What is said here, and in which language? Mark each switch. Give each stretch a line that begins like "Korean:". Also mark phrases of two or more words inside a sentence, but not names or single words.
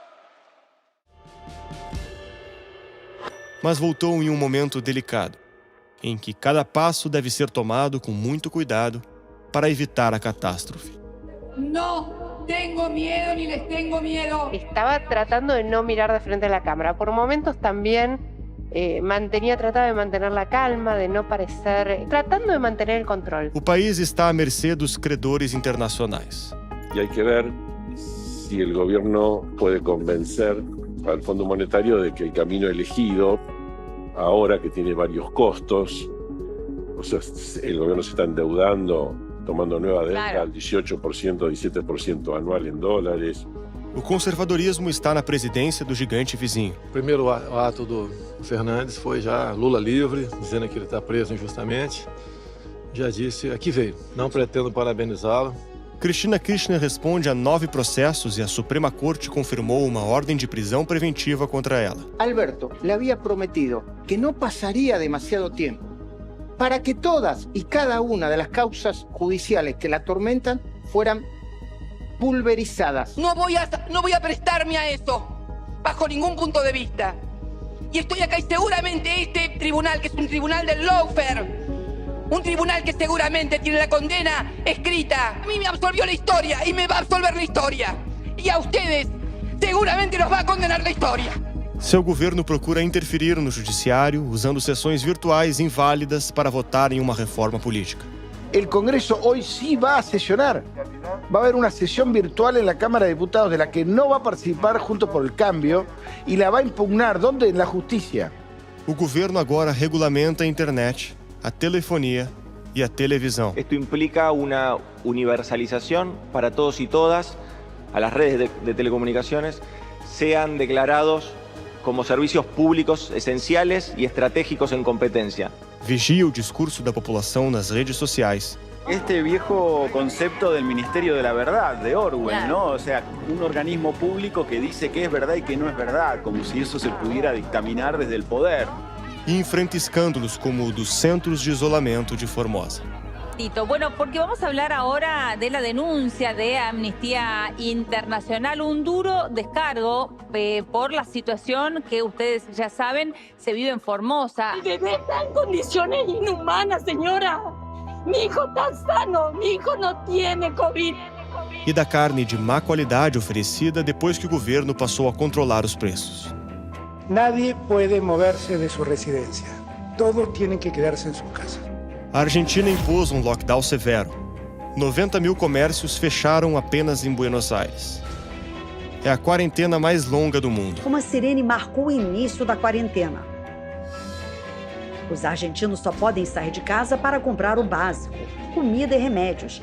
Portuguese: Mas voltou em um momento delicado. em que cada passo deve ser tomado com muito cuidado para evitar a catástrofe.
Spanish: No tengo miedo ni les tengo miedo. Estaba tratando de no mirar de frente a la cámara. Por momentos también trataba de mantener la calma, de no parecer, tratando de mantener el control.
Portuguese: O país está à mercê dos credores internacionais.
Spanish: Y hay que ver si el gobierno puede convencer al Fondo Monetario de que el camino elegido, ahora que tiene varios costos, o sea, el gobierno se está endeudando, tomando nueva deuda al 18%, 17% anual em dólares.
Portuguese: O conservadorismo está na presidência do gigante vizinho. O primeiro ato do Fernandes foi já Lula livre, dizendo que ele está preso injustamente. Já disse, aqui veio, não pretendo parabenizá-lo. Cristina Kirchner responde a 9 processos e a Suprema Corte confirmou uma ordem de prisão preventiva contra ela.
Spanish: Alberto le había prometido que no pasaría demasiado tiempo para que todas y cada una de las causas judiciales que la atormentan fueran pulverizadas. No voy a prestarme a eso, bajo ningún punto de vista. Y estoy acá y seguramente este tribunal, que es un tribunal del lawfare, un tribunal que seguramente tiene la condena escrita, a mí me absolvió la historia y me va a absolver la historia. Y a ustedes seguramente los va a condenar la historia.
Portuguese: Seu governo procura interferir no judiciário usando sessões virtuais inválidas para votar em uma reforma política.
Spanish: El Congreso hoy sí va a sesionar. Va a haber una sesión virtual en la Cámara de Diputados de la que no va a participar Juntos por el Cambio y la va a impugnar. ¿Dónde? En la justicia.
Portuguese: O governo agora regulamenta a internet, a telefonia e a televisão.
Spanish: Esto implica una universalización para todos y todas a las redes de telecomunicaciones, sean declarados como servicios públicos esenciales y estratégicos en competencia.
Portuguese: Vigia o discurso da população nas redes sociais.
Spanish: Este viejo concepto del Ministerio de la Verdad, de Orwell, ¿no? O sea, un organismo público que dice qué es verdad y qué no es verdad, como si eso se pudiera dictaminar desde el poder.
Portuguese: E enfrenta escândalos como o dos centros de isolamento de Formosa.
Spanish: Bueno, porque vamos a hablar ahora de la denuncia de Amnistía Internacional, un duro descargo por la situación que ustedes ya saben se vive en Formosa. Mi bebé está en condiciones inhumanas, señora. Mi hijo está sano, mi hijo no tiene COVID.
Portuguese: E da carne de má qualidade oferecida depois que o governo passou a controlar os preços.
Spanish: Nadie puede moverse de su residencia. Todos tienen que quedarse en sus casas.
Portuguese: A Argentina impôs um lockdown severo. 90 mil comércios fecharam apenas em Buenos Aires. É a quarentena mais longa do mundo. Como a sirene marcou o início da quarentena. Os argentinos só podem sair de casa para comprar o básico, comida e remédios.